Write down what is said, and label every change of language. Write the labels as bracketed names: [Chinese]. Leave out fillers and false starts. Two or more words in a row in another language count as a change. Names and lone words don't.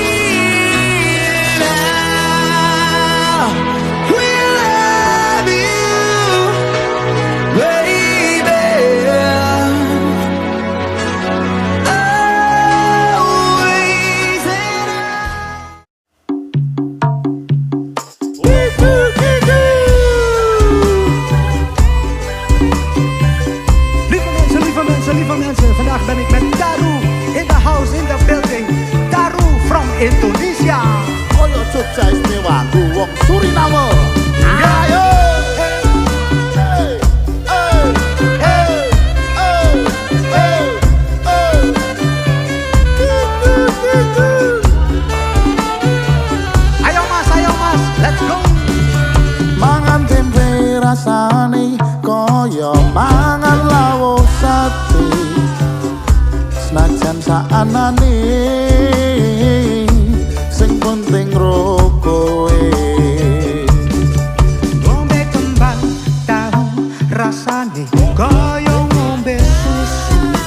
[English] And I will love you, baby. Always and [Dutch] Lieve mensen, vandaag ben ik met Daru [English] in the house, in the building. Daru from Indonesia. [Javanese] Koyo Jogja istimewa, wong Suriname. Ayo. Ayo mas, [English] let's go. [Javanese] Mangan tempe rasane koyo mangan lawuh sate. Senajan saanane sing penting rokoe. Ngombe kembang tahu rasane koyo ngombe susu.